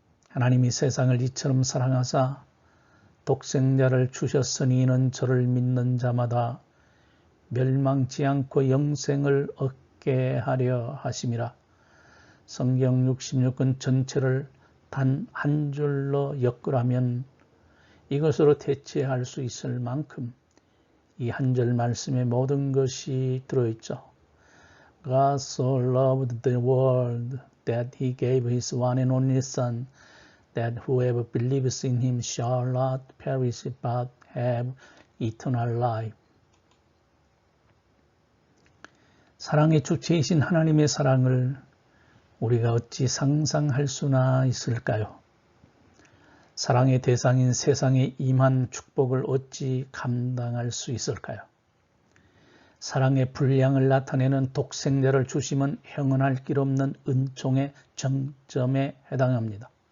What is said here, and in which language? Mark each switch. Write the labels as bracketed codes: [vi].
[ko] 하나님이 세상을 이처럼 사랑하사 독생자를 주셨으니 이는 저를 믿는 자마다 멸망치 않고 영생을 얻게 하려 하심이라. 성경 66권 전체를 단 한 줄로 엮으라면 이것으로 대체할 수 있을 만큼 이 한 절 말씀에 모든 것이 들어있죠. [en] God so loved the world that he gave his one and only Son, that whoever believes in him shall not perish but have eternal life. [ko] 사랑의 주체이신 하나님의 사랑을 우리가 어찌 상상할 수나 있을까요? 사랑의 대상인 세상에 임한 축복을 어찌 감당할 수 있을까요? 사랑의 분량을 나타내는 독생자를 주심은 형언할 길 없는 은총의 정점에 해당합니다.